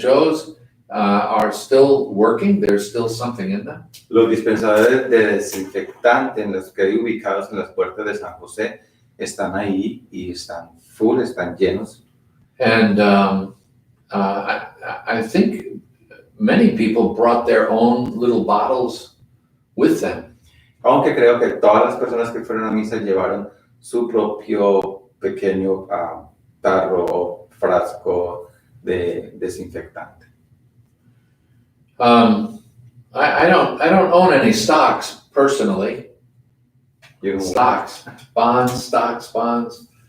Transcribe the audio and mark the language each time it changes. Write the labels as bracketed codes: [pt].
[en] Joe's are still working. There's still something in them. [es] Los dispensadores de desinfectante en los que hay ubicados en las puertas de San José están ahí y están [en] full, [es] están llenos. [en] And I think many people brought their own little bottles with them. [es] Aunque creo que todas las personas que fueron a misa llevaron su propio pequeño tarro o frasco de desinfectante. [en] I don't own any stocks personally. Stocks, bonds.